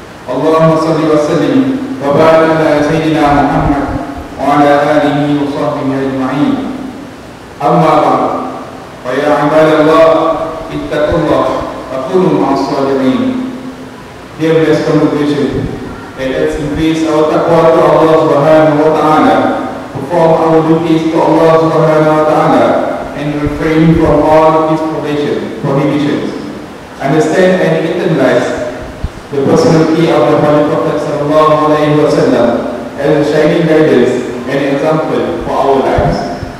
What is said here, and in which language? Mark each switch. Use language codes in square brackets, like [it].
[ar] Allahumma shalli wa sallim wa barik ala sayyidina Muhammad وعلى آله وصحبه أجمعين. أما بعد فيا عباد الله اتقوا الله وكونوا مع الصالحين. [en] Dear blessed congregation, let us increase our taqwa to Allah Subhanahu wa ta'ala, perform our duties to Allah Subhanahu wa ta'ala, and refrain from all His prohibitions. Understand and internalize the personality of the Holy Prophet sallallahu alaihi wasallam as a shining guidance and example for our lives.